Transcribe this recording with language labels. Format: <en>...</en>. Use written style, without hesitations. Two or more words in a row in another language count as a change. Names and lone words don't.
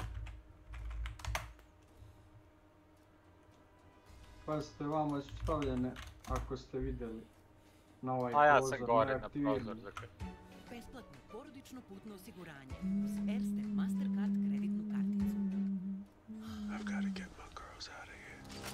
<bs>Pazite, vama su stavljene, ako ste vidjeli, na ovaj A ja prozor, sam gore na neaktivirani. prozor. Besplatno porodično putno osiguranje uz Erste Mastercard kreditnu karticu.</bs> <en>I've got to get my girls out of here.</en>